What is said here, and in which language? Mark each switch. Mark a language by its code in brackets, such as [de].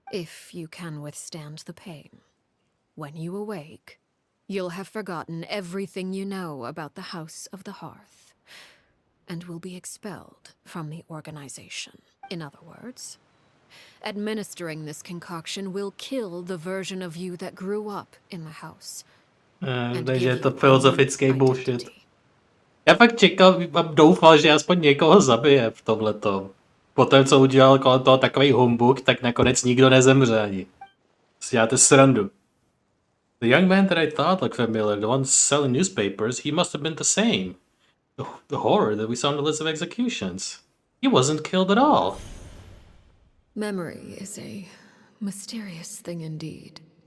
[en] If you can withstand the pain. When you awake, you'll have forgotten everything you know about the House of the Hearth, and will be expelled from the organization. In other words, administering this concoction will kill the version of you that grew up in the house. [cs] Takže je to filozofický bullshit. Já fakt čekal a doufal, že aspoň někoho zabije v tomhletom. Poté, co udělal kolem toho takový humbuk, tak nakonec nikdo nezemře ani. Si děláte srandu. [en] The young man that I thought looked familiar, the one selling newspapers, he must have been the same. The horror that we saw in the list of executions. He wasn't killed at all. Memory is a mysterious thing indeed.